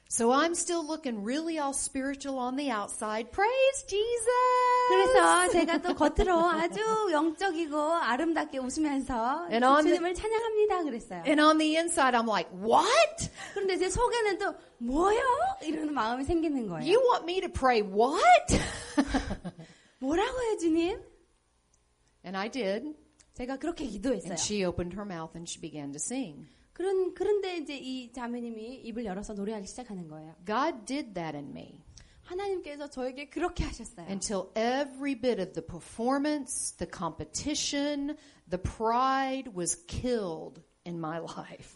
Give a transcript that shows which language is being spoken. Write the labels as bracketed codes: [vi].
[en] So I'm still looking really all spiritual on the outside. Praise Jesus! [ko] 그래서 제가 또 겉으로 아주 영적이고 아름답게 웃으면서 [en] And on the- [ko] 주님을 찬양합니다 그랬어요. [en] And on the inside, I'm like, what? [ko] 그런데 제 속에는 또 뭐요? 이러는 마음이 생기는 거예요. [en] You want me to pray what? [ko] 뭐라고요, 주님? [en] And I did. [ko] 제가 그렇게 기도했어요. [en] And she opened her mouth and she began to sing. [ko] 그런데 이제 이 자매님이 입을 열어서 노래하기 시작하는 거예요. [en] God did that in me. [ko] 하나님께서 저에게 그렇게 하셨어요. [en] Until every bit of the performance, the competition, the pride was killed in my life.